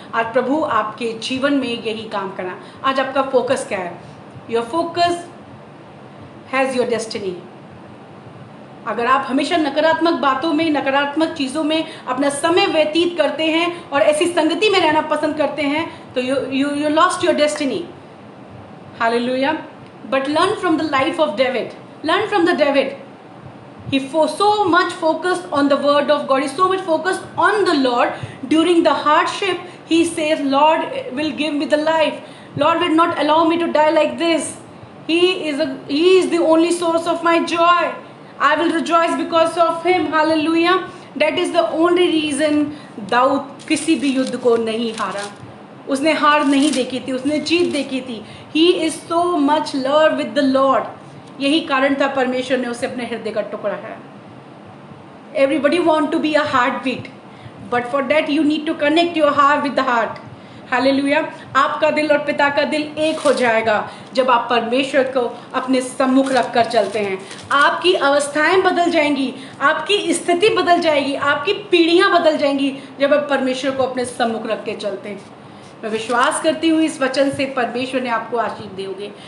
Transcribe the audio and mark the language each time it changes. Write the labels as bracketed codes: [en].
[hi] आज प्रभु आपके जीवन में यही काम करना। आज आपका फोकस क्या है? [en] Your focus has your destiny. [hi] अगर आप हमेशा नकारात्मक बातों में, नकारात्मक चीज़ों में अपना समय व्यतीत करते हैं और ऐसी संगति में रहना पसंद करते हैं तो [en] you lost your destiny. Hallelujah. But learn from the life of David. Learn from the David. He so much focused on the word of God. He so much focused on the Lord. During the hardship, he says, Lord will give me the life. Lord will not allow me to die like this. He is the only source of my joy. I will rejoice because of him. Hallelujah. That is the only reason [hi] Dawood किसी भी युद्ध को नहीं हारा। उसने हार नहीं देखी थी, उसने जीत देखी थी। [en] He is so much love with the Lord. [hi] यही कारण था परमेश्वर ने उसे अपने हृदय का टुकड़ा है। [en] Everybody want to be a heartbeat, but for that you need to connect your heart with the heart. [hi] Hallelujah. आपका दिल और पिता का दिल एक हो जाएगा जब आप परमेश्वर को अपने सम्मुख रख कर चलते हैं। आपकी अवस्थाएं बदल जाएंगी, आपकी स्थिति बदल जाएगी, आपकी पीढ़ियां बदल जाएंगी जब आप परमेश्वर को अपने सम्मुख रख के चलते हैं। मैं विश्वास करती हूँ इस वचन से परमेश्वर ने आपको आशीष दी होगी।